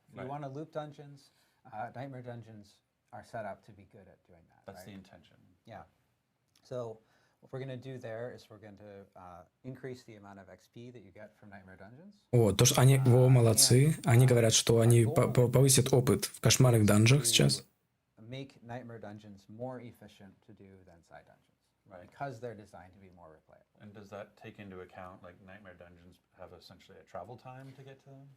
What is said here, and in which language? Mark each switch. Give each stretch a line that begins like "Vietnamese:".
English: If you want to loop dungeons, nightmare dungeons are set up to be good at doing that. That's right? the intention. Yeah. So what we're going to do there is we're going to increase the amount of XP that you get from nightmare dungeons.
Russian: О, то, что они, молодцы. Они говорят, что они повысят опыт в кошмарных данжах сейчас.
English: Make nightmare dungeons more efficient to do than side dungeons, Right. because they're designed to be more replayable. And does that take into account like nightmare dungeons have essentially a travel time to get to them?